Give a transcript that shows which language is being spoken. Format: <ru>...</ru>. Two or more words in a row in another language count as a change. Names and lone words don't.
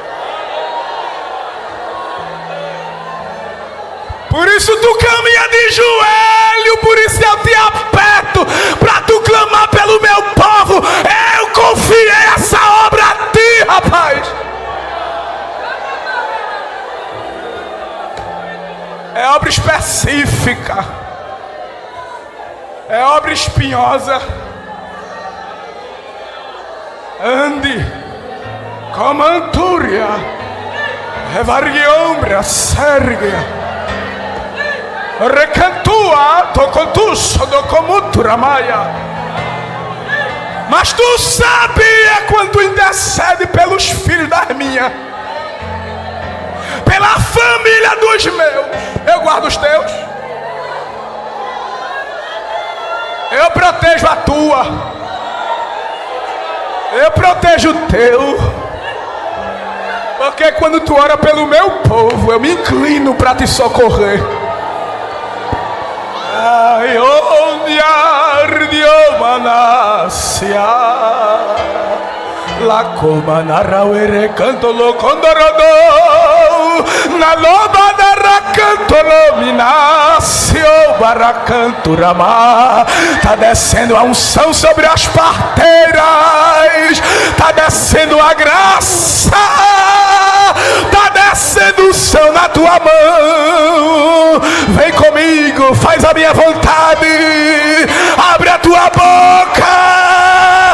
<pt>Por isso tu caminha de joelho, por isso eu te aperto, para tu clamar pelo meu povo. Eu confiei essa obra a ti, rapaz. É obra específica, é obra espinhosa. Ande, comantúria, revarguiombra, sérgia. Recantua, tocotusso, docomuturamaia. Mas tu sabia quando tu intercede pelos filhos das minhas, pela família dos meus, eu guardo os teus, eu protejo a tua, eu protejo o teu, porque quando tu ora pelo meu povo, eu me inclino para te socorrer. Ai, onde ardiou Manácia, la comanarauere cantolo condorodou, na loba da racantolo minácio, baracanturama. Tá descendo a unção sobre as parteiras, tá descendo a graça, tá descendo o céu na tua mão. Vem comigo, faz a minha vontade, abre a tua boca.</pt>